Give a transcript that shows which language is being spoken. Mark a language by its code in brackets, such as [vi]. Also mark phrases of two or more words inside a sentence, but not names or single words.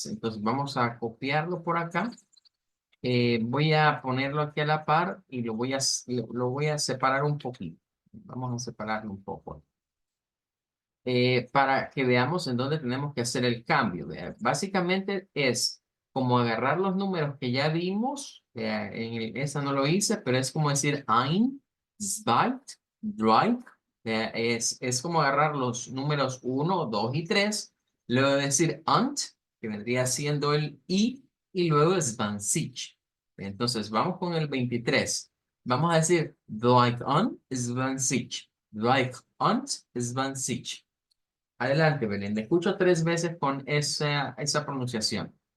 [es] Entonces vamos a copiarlo por acá. Voy a ponerlo aquí a la par y lo voy a separar un poquito. Vamos a separarlo un poco. Para que veamos en dónde tenemos que hacer el cambio. Vea. Básicamente es como agarrar los números que ya vimos. Vea, esa no lo hice, pero es como decir [de] ein, zwei, drei. [es] Vea, es como agarrar los números 1, 2 y 3. Luego decir und, que vendría siendo el y luego zwanzig. Entonces vamos con el 23. Vamos a decir [de] drei und zwanzig. Drei und zwanzig. [es] Adelante, Belén. Te escucho 3 veces con esa pronunciación.